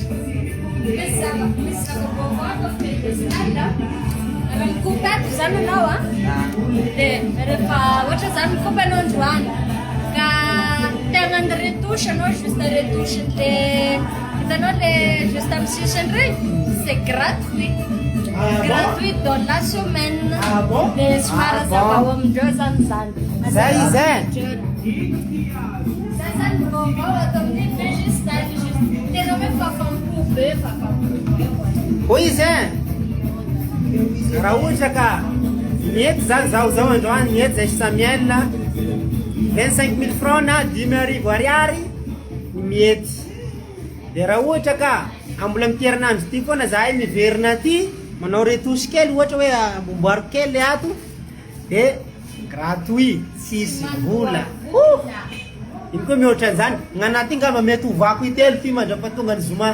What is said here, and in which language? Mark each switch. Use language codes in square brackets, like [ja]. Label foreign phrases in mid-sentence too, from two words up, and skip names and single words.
[mg] Misy zava-bovo ato BG Style. Raha mikopy ato zany anao dia rehefa ohatra zany mikopy anao androany ka tegna ny retouche anao juste retouche le hitanao le juste amin'ny sisiny regny [fr] c'est gratuit. Gratuit dans la semaine. Ah bon? [mg] Dia somary zava ho amindreo zany zany. Zay izy e. Zay zany vaovao ato amin'ny BG Style juste tena hoe fafampo be Hoy izy e raha ohatra ka mety zany zao androany mety zay Samuel 25 000 francs na 10,000 ariary mety dia raha ohatra ka ambola miterinandro ty foana zahay miverina ty manao retouche kely ohatra hoe amboariko kely ato dia gratuit tsisy vola iny koa mihoatra an'izany gn'anaty ngamba mety hovako itelo ty mandrapatonga ny zoma